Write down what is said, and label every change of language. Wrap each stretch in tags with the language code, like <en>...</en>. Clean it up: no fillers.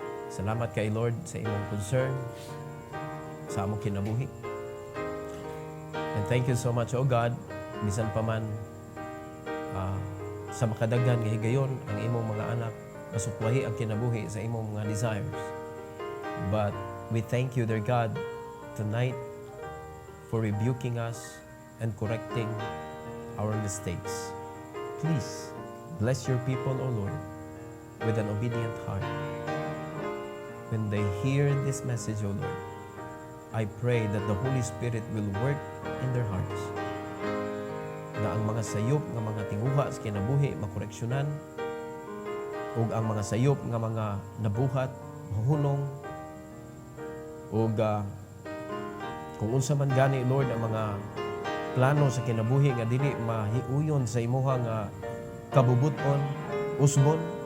<ceb>Salamat kay Lord sa imong concern sa among kinabuhi.</ceb> <en>And thank you so much, O God,</en> <ceb>bisan pa man sa makadaghan nga higayon ang imong mga anak, masukwahi ang kinabuhi sa imong mga desires.</ceb> <en>But we thank you, dear God, tonight for rebuking us and correcting our mistakes. Please, bless your people, O Lord, with an obedient heart. When they hear this message, O Lord, I pray that the Holy Spirit will work in their hearts.</en> <ceb>Na ang mga sayop nga mga tinguha sa kinabuhi makoreksyonan, ug ang mga sayop nga mga nabuhat mahunong, ug kung unsa man gani, Lord, ang mga plano sa kinabuhi nga dili mahiuyon sa imuha nga kabubuton, usbon.</ceb>